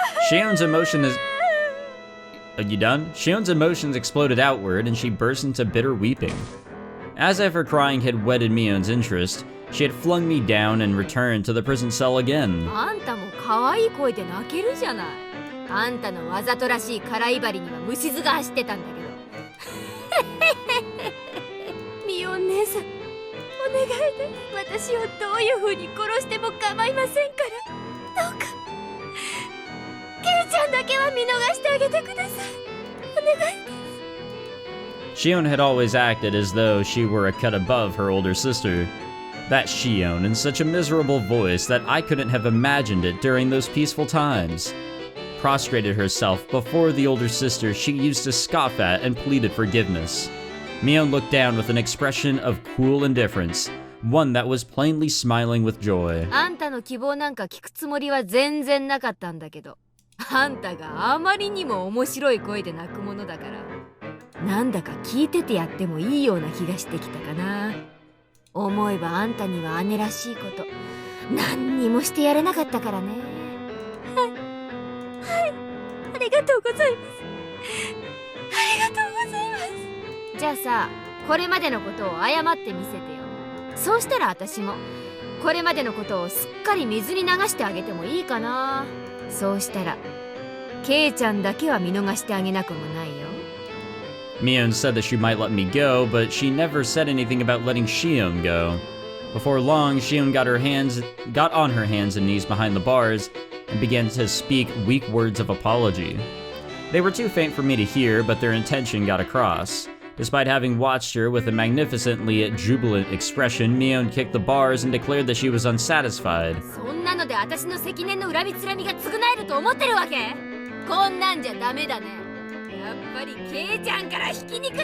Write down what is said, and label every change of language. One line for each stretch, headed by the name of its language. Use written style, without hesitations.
English: Shion's emotion is... Are you done? Shion's emotions exploded outward and she burst into bitter weeping. As if her crying had whetted Mion's interest, she had flung me down and returned to the prison cell again.
Japanese: あんたも可愛い声で泣けるじゃない。あんたのわざとらしい空威張りには虫唾が走ってたんだけど。ミオン姉さん、お願いです。私をどういう風に殺しても構いませんから。どうか、ケイちゃんだけは見逃してあげてください。お願いです。
English: Shion had always acted as though she were a cut above her older sister. That Shion in such a miserable voice that I couldn't have imagined it during those peaceful times. Prostrated herself before the older sister she used to scoff at and pleaded forgiveness. Mion looked down with an expression of cool indifference, one that was plainly smiling with joy.
Japanese: あんたの希望なんか聞くつもりは全然なかったんだけど、あんたがあまりにも面白い声で泣くものだから、なんだか聞いててやってもいいような気がしてきたかな。思えばあんたには姉らしいこと何にもしてやれなかったからね。はい、はい、ありがとうございます。ありがとうございます。じゃあさ、これまでのことを謝ってみせてよ。そうしたら私もこれまでのことをすっかり水に流してあげてもいいかな。そうしたらケイちゃんだけは見逃してあげなくもないよ。
English: Mion said that she might let me go, but she never said anything about letting Shion go. Before long, Shion got on her hands and knees behind the bars and began to speak weak words of apology. They were too faint for me to hear, but their intention got across. Despite having watched her with a magnificently jubilant expression, Mion kicked the bars and declared that she was unsatisfied.
Japanese: そんなので私の積年の恨みつらみが償えると思ってるわけ？こんなんじゃダメだね。やっぱりケイちゃんからひき肉だ！